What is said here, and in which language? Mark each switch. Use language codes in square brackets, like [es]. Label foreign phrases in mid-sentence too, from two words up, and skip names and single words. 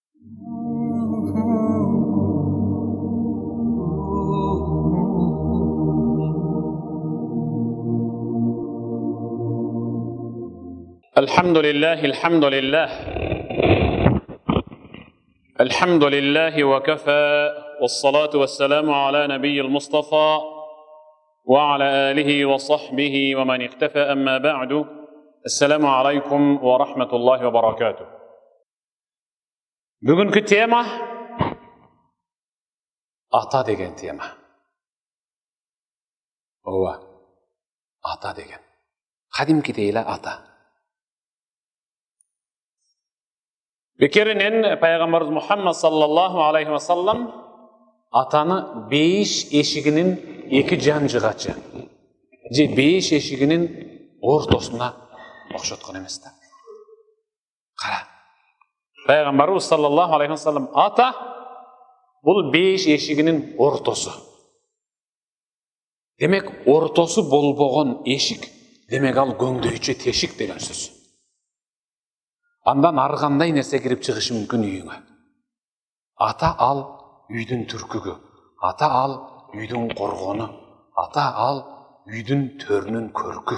[ar] الحمد لله الحمد لله الحمد لله وكفى والصلاة والسلام على نبي المصطفى وعلى آله وصحبه ومن اختفى أما بعد السلام عليكم ورحمة الله وبركاته. [ky] Bugünkü tema ata деген tema. Ооба, ата деген. Кадимкидей эле ата. Бекеринен Пайгамбарыбыз Мухаммад [ar] صلى الله عليه وسلم [ky] атаны 5 эшигинин 2 жанжыгачы же 5 эшигинин ортосуна окшоткон эмес да. Кара. Пайгамбарыбыз [ar] صلى الله عليه وسلم [ky] ата бул 5 эшигинин ортосу. Демек ортосу болбогон эшик, демек ал көңдөйчү тешик деген сөз. Андан ары кандай нерсе кирип чыгышы мүмкүн үйүңө. Ата ал үйдүн түркүгү, ата ал үйдүн коргону, ата ал үйдүн төрүнүн көркү.